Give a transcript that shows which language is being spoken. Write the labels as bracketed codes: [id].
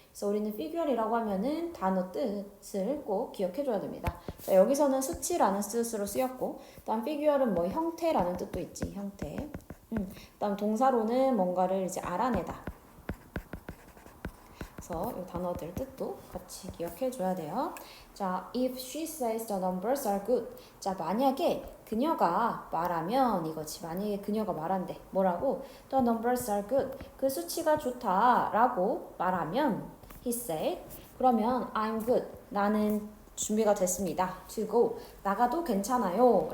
[ko] 그래서 우리는 피규어이라고 하면은 단어 뜻을 꼭 기억해줘야 됩니다. 자, 여기서는 수치라는 뜻으로 쓰였고, 다음 피규어는 뭐 형태라는 뜻도 있지, 형태. 다음 동사로는 뭔가를 이제 알아내다. 그래서 이 단어들 뜻도 같이 기억해줘야 돼요. [en] 자, if she says the numbers are good. [ko] 자, 만약에 그녀가 말하면 이거지. 만약에 그녀가 말한대. 뭐라고? [en] The numbers are good. [ko] 그 수치가 좋다라고 말하면 [en] He said. [ko] 그러면 [en] I'm good. [ko] 나는 준비가 됐습니다. [en] To go. [ko] 나가도 괜찮아요.